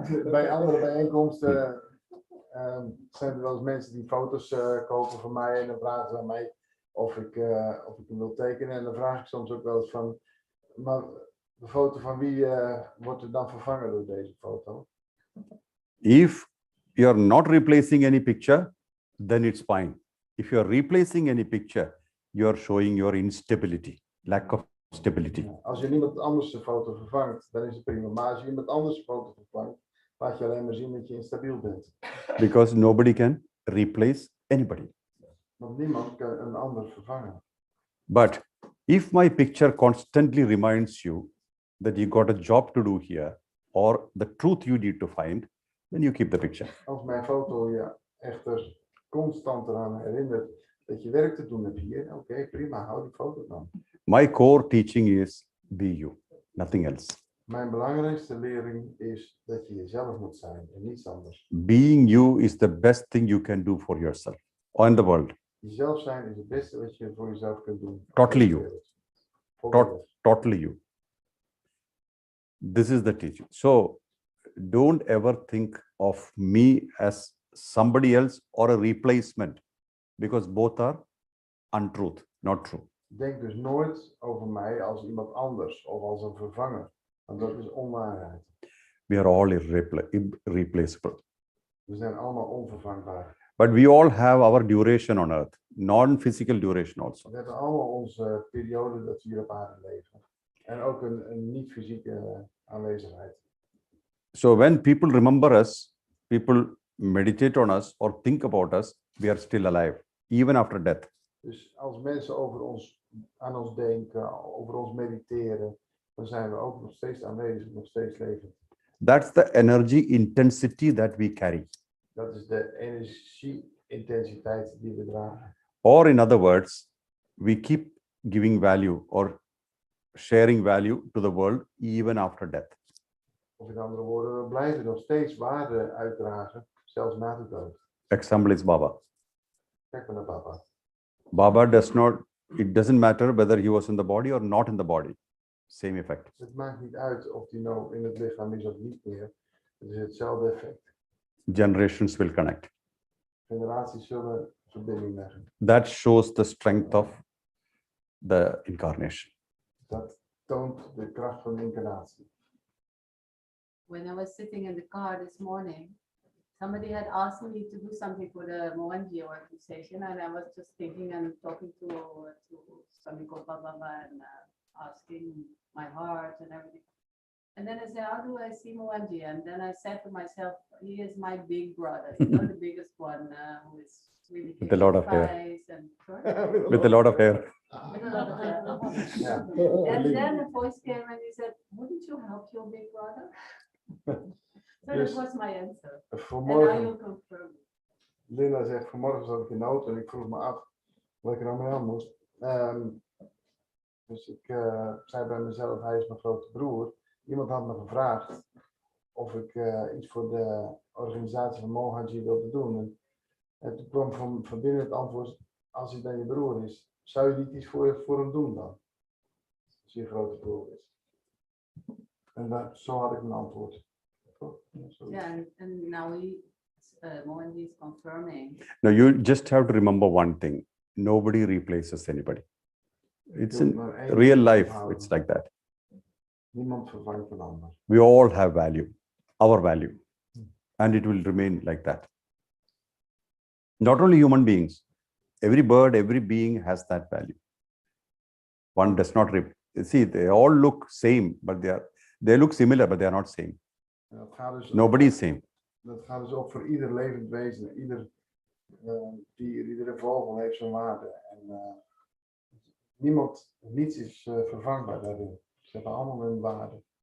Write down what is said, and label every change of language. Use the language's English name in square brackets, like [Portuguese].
[Dutch] Bij andere bijeenkomsten zijn er wel eens mensen die foto's kopen van mij en dan vragen ze aan mij of ik hem wil tekenen. En dan vraag ik soms ook wel eens van, maar de foto van wie wordt er dan vervangen door deze foto? [English] If you are not replacing any picture, then it's fine. If you are replacing any picture, you are showing your instability, lack of stability. [Dutch] Als je niemand anders de foto vervangt, dan is het prima. Maar als je iemand anders de foto vervangt, laat je alleen maar zien dat je instabiel bent. [English] Because nobody can replace anybody. [Dutch] Want niemand kan een ander vervangen. [English] But if my picture constantly reminds you that you got a job to do here or the truth you need to find, then you keep the picture. [Dutch] Als mijn foto je echter constant eraan herinnert dat je werk te doen hebt hier, oké, prima, hou die foto dan. [English] My core teaching is be you, nothing else. [Dutch] Mijn belangrijkste lering is dat je jezelf moet zijn en niets anders. [English] Being you is the best thing you can do for yourself or in the world. [Dutch] Jezelf zijn is het beste wat je voor jezelf kunt doen. [English] Totally you. [Dutch] Volledig. [English] Totally you. This is the teaching. So don't ever think of me as somebody else or a replacement because both are untruth, not true. [Dutch] Denk dus nooit over mij als iemand anders of als een vervanger. Want dat is onwaarheid. [English] We are all irreplaceable. [Dutch] We zijn allemaal onvervangbaar. [English] But we all have our duration on earth, non-physical duration also. [Dutch] We hebben allemaal onze periode dat we hier op aarde leven. En ook een niet-fysieke aanwezigheid. [English] So when people remember us, people meditate on us or think about us, we are still alive, even after death. [Dutch] Dus als mensen aan ons denken, over ons mediteren, dan zijn we ook nog steeds aanwezig, nog steeds levend. [English] That's the energy intensity that we carry. [Dutch] Dat is de energie-intensiteit die we dragen. [English] Or in other words, we keep giving value or sharing value to the world even after death. [Dutch] Of in andere woorden, we blijven nog steeds waarde uitdragen, zelfs na de dood. [English] Example is Baba. [Dutch] Kijk maar naar papa. [English] Baba it doesn't matter whether he was in the body or not in the body. Same effect. [Dutch] Het maakt niet uit of die nou in het lichaam is of niet meer. Het is hetzelfde effect. [English] Generations will connect. [Dutch] Generaties zullen verbinding leggen. [English] That shows the strength of the incarnation. [Dutch] Dat toont de kracht van de incarnatie. [English] When I was sitting in the car this morning, Somebody had asked me to do something for the Mohanji organization, and I was just thinking and talking to somebody called Baba and asking my heart and everything. And then I said, how do I see Mohanji? And then I said to myself, he is my big brother. He's not the biggest one who is really With a lot of hair. nice and sorry? With a lot of hair. With a lot of hair. Yeah. And then a voice came and he said, wouldn't you help your big brother? So [Dutch] Dus- [English] that was my answer. And now [Dutch] Vanmorgen, [English] you confirm. [Dutch] Linda zegt, vanmorgen zat ik in de auto en ik vroeg me af wat ik er nou mee aan moest. Dus ik zei bij mezelf, hij is mijn grote broer. Iemand had me gevraagd of ik iets voor de organisatie van Mohanji wilde doen. En toen kwam van binnen het antwoord, als hij dan je broer is, zou je niet iets voor hem doen dan? Als hij je grote broer is. En zo had ik een antwoord. [English] Yeah, and now Mohanji is confirming. Now you just have to remember one thing. Nobody replaces anybody. It's in real life, it's like that. [Dutch] Niemand vervangt een ander. [English] We all have value, our value, and it will remain like that. Not only human beings, every bird, every being has that value. One does not see, they all look same, but they look similar, but they are not same. [Dutch] En dat gaat dus [English] Nobody is same. [Dutch] Dat gaat dus ook voor ieder levend wezen, ieder dier, iedere vogel heeft zijn waarde. En niets is vervangbaar daarin. Ze hebben allemaal hun waarde.